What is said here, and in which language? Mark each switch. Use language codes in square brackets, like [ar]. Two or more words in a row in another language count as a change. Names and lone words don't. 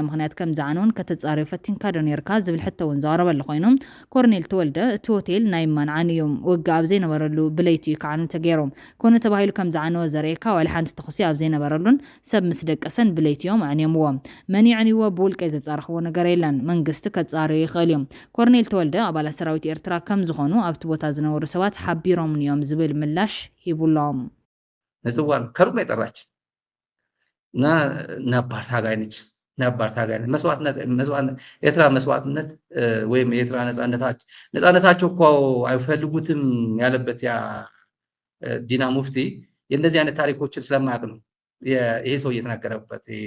[ti] ምክንያት ከም ዝዓነወን ከተፃርዩ ፈቲንካ ዶ ነርካ ዝብል ሕቶ እውን ዘቕረበሉ ኮይኖም ኮርኔል ተወልደ እቲ ሆቴል ናይ ማንዓን እዮም ውግእ ኣብ ዘይነበረሉ ብለይቲ እዩ ከዓኑ ተገይሮም ኮነ ተባሂሉ ከም ዝዓነወ ዘርእየካ ዋላ ሓንቲ ተኽሲ ኣብ ዘይነበረሉን ሰብ ምስ ደቀሰን ብለይቲ እዮም ኣዕንየምዎ መን ይዕንይዎ ብውልቀይ ዘፃርኽዎ ነገር የለን መንግስቲ ከፃርዩ ይኽእል እዮም ኮርኔል ተወልደ ኣባላት ሰራዊት ኤርትራ ከም ዝኾኑ ኣብቲ ቦታ ዝነበሩ ሰባት ሓቢሮም እዮም ዝብል ምላሽ ሂቡሎም [am] ንፅዋን ከሩቅ ነው የጠራች እና ነባር ታጋይ ነች መስዋዕትነት ኤርትራ መስዋዕትነት ወይም የኤርትራ ነፃነታቸው እኮ አይፈልጉትም ያለበት ያ ዲና ሙፍቲ የእንደዚህ አይነት ታሪኮችን ስለማያውቅ ነው ይሄ ሰው እየተናገረበት